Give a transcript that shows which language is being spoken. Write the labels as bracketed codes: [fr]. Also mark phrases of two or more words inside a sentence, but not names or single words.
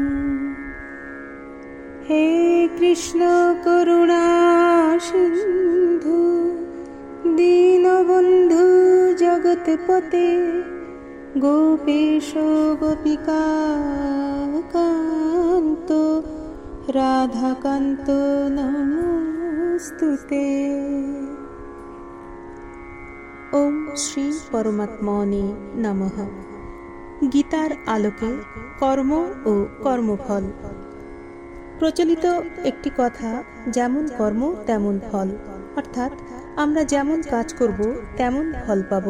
[sa] हे कृष्ण करुणा सिन्धु दीनबन्धु जगत्पते गोपेश गोपिका कान्त राधाकान्त नमोस्तुते। ওম শ্রী পরমাত্মনে নমঃ। [bn] গীতার আলোকে কর্ম ও কর্মফল। প্রচলিত একটি কথা, যেমন কর্ম তেমন ফল, অর্থাৎ আমরা যেমন কাজ করব তেমন ফল পাব।